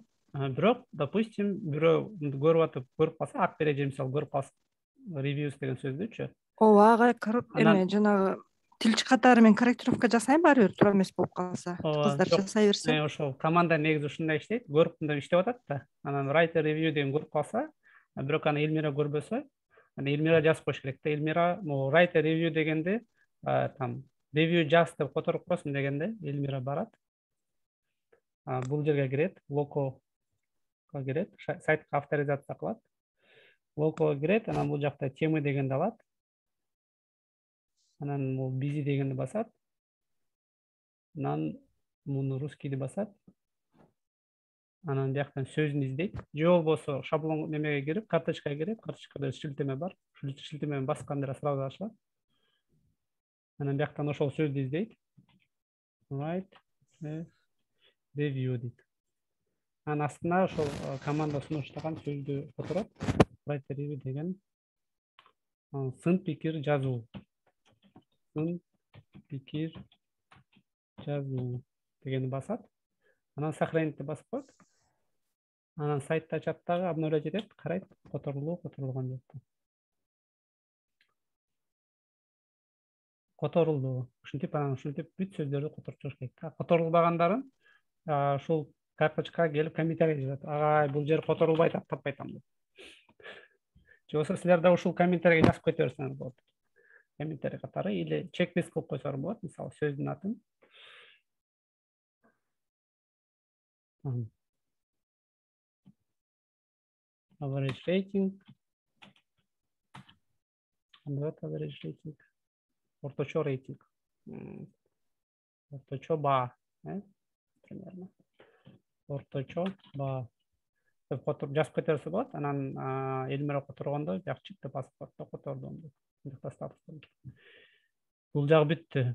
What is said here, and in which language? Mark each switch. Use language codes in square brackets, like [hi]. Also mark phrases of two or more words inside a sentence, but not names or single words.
[ky] Бирок, допустим, бирөө көрүп атып, көрүп калса, Акбереже мисалы көрүп калса, reviews деген сөздүчү. Ооба, ага кырып эме жанагы тилчи катары менен корректировка жасайм, баары бир туура эмес болуп калса, кыздар жасай берсе. Ошол команда негизи ушундай иштейт, көрүп мындай иштеп атат да. Анан [en] writer review [ky] деген көрүп калса, бирок аны Элмира көрбөсө, Эльмира жазып коюш керек да. Эльмира [en] write a review [ky] дегенде там review жаз деп которуп коесуң дегенде Эльмира барат. Бул жерге кирет, локоға кирет, сайтка авторизация кылат. Локоға кирет, анан бул жакта темы дегенди алат. Анан бул busy дегенди басат. Анан муну русскийди басат. Анан бияктан сөзүн издейт. Же болбосо шаблон немеге кирип, карточкага кирип, карточкада шилтеме бар. Шилтемени басканда сразу ачылат. Анан бияктан ошол сөздү издейт. [en] Write review [ky] дейт. Анан астына ошол команда сунуштаган сөздү которот. [en] Write review [ky] деген сын пикир жазуу. Сын пикир жазуу дегенди басат. Анан сохранить басып коет. Анан сайтты ачат дагы, обновлять этет, карайт, которулган жок. Которулду. Ушинтип бүт сөздөрдү которуп чыгыш керек. Которулбагандарын ушул карточкага келип комментарий жазат. Агай, бул жер которулбайт, таппай атам деп. Же болбосо силер да ушул комментарийге жазып кете берсеңиз болот. Комментарий катары или чек-лист кылып койсоңор болот, мисалы сөздүн атын. [en] Average rating. Average rating. [ky] Орточо рейтинг. Орточо баа, примерно. Орточо баа. Деп которуп жазып кетерсе болот. Анан Эльмира которгондо жакчып деп басып коет, котордум деп. Мындыкта статус. Бул жагы бүттү.